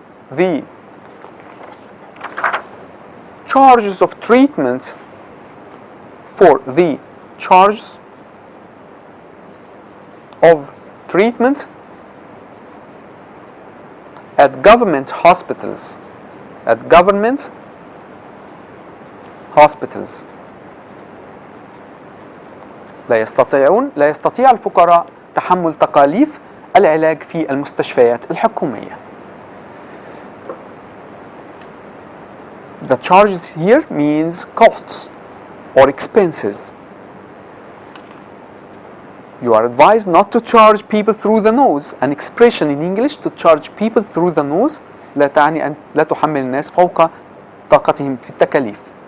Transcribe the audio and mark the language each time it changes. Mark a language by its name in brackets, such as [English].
[English] the charges of treatment for the charges of treatment at government hospitals, at government hospitals. [Arabic] لا يستطيع الفقراء تحمل تكاليف العلاج في المستشفيات الحكومية. [English] The charges here means costs or expenses. You are advised not to charge people through the nose. An expression in English, to charge people through the nose, [Arabic] لا تعني أن لا تحمل الناس فوق طاقتهم في التكاليف.